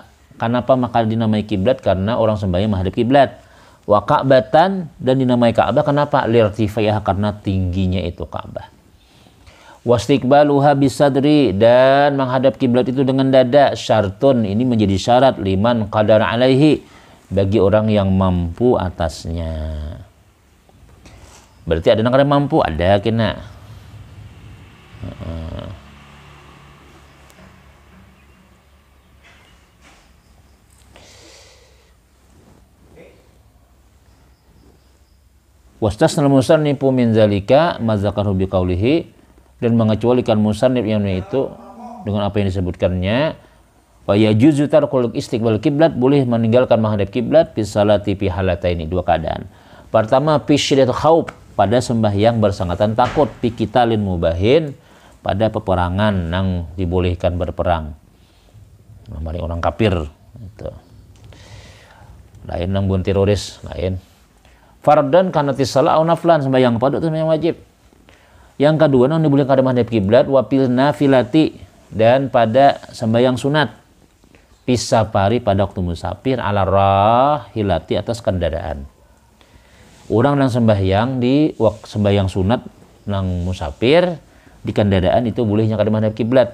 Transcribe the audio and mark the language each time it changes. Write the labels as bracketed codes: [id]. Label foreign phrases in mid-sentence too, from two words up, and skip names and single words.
[bjn] Kenapa maka dinamai kiblat? Karena orang sembahyang menghadap kiblat. [ar] وكعبةً, [bjn] dan dinamai Ka'bah kenapa? Lirtifaiha, karena tingginya itu Ka'bah. [ar] واستقبالها بالصدر, [bjn] dan menghadap kiblat itu dengan dada. [ar] Syartun, [bjn] ini menjadi syarat [ar] لمن قدر عليه, [bjn] bagi orang yang mampu atasnya. Berarti ada yang mampu, ada kena. [ar] واستثنى المصنف من ذلك ما ذكره بقوله, [bjn] dan mengecualikan musannif yang itu dengan apa yang disebutkannya. [ar] ويجوز ترك استقبال القبلة, [bjn] boleh meninggalkan menghadap kiblat [ar] في الصلاة في حالتين, [bjn] dua keadaan. Pertama [ar] في شدة الخوف, [bjn] pada sembahyang bersangatan takut, [ar] في قتال مباح, [bjn] pada peperangan yang dibolehkan berperang. Mari orang kafir itu. Lain nang bun teroris, lain. [ar] فرضا كانت الصلاة أو نفلا, [bjn] sembahyang fardu itu sembahyang wajib. Yang kedua nang dibolehkan menghadap kiblat [ar] وفي النافلة, [bjn] dan pada sembahyang sunat pisapari pada waktu musafir [ar] على راحلة [bjn] atas kendaraan. Orang nang sembahyang di waktu sembahyang sunat nang musafir di kendaraan itu bolehnya kada menghadap kiblat.